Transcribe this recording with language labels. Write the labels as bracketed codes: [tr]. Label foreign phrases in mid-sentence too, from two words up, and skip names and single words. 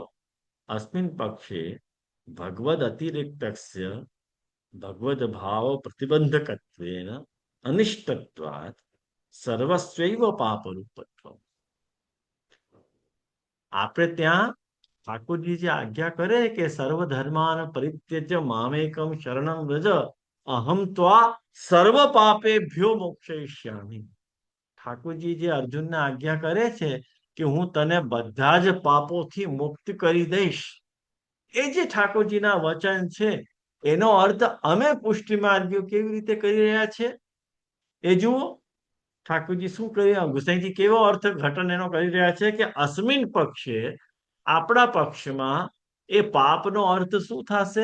[sa] અસ્મિન પક્ષે ભગવદ અતિરિક્તસ્ય ભગવદ ભાવ પ્રતિબંધકત્વેન અનિષ્ટત્વાત સર્વસ્વૈવ પાપરૂપત્વ. [gu] આપણે ત્યાં ઠાકોરજી જે આજ્ઞા કરે કે [sa] સર્વ ધર્માન પરિત્યજ્ય મામેકમ શરણમ વ્રજ અહમ ત્વા સર્વ પાપેભ્યો મોક્ષયિષ્યામિ. [gu] ઠાકોરજી જે અર્જુનને આજ્ઞા કરે છે કે હું તને બધા જ પાપોથી મુક્ત કરી દઈશ, એ જે ઠાકોરજીના વચન છે એનો અર્થ અમે પુષ્ટિ માર્ગીઓ કેવી રીતે કરી રહ્યા છે એ જુઓ. ઠાકોરજી શું કરી, ગુસાઈજી કેવો અર્થ ઘટન એનો કરી રહ્યા છે કે [sa] અસ્મિન પક્ષે, [gu] આપણા પક્ષમાં એ પાપનો અર્થ શું થશે?